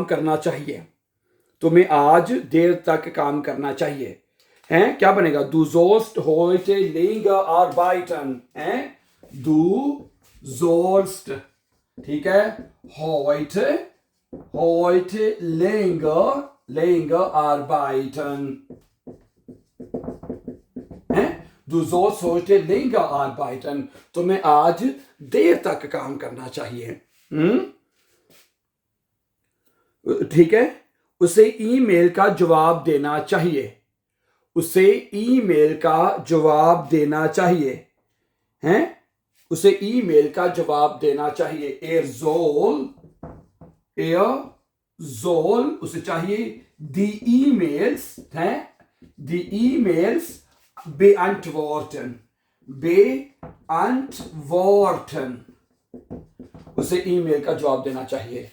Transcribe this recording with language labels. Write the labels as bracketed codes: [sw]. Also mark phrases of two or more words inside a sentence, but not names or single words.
[hi] करना चाहिए, तुम्हें आज देर तक काम करना चाहिए, हैं, क्या बनेगा, [de] du sollst heute länger arbeiten, [hi] हैं, [de] du sollst, [hi] ठीक है, [de] heute länger arbeiten, [hi] हैं, [de] Du sollst heute länger arbeiten. [hi] तुम्हें आज देर तक काम करना चाहिए, ठीक है। उसे ईमेल का जवाब देना चाहिए, उसे ईमेल का जवाब देना चाहिए, हैं, उसे ईमेल का जवाब देना चाहिए, [de] er soll [hi] उसे चाहिए [de] die E-Mails [hi] हैं, [de] die E-Mails beantworten, [hi] उसे ईमेल का जवाब देना चाहिए।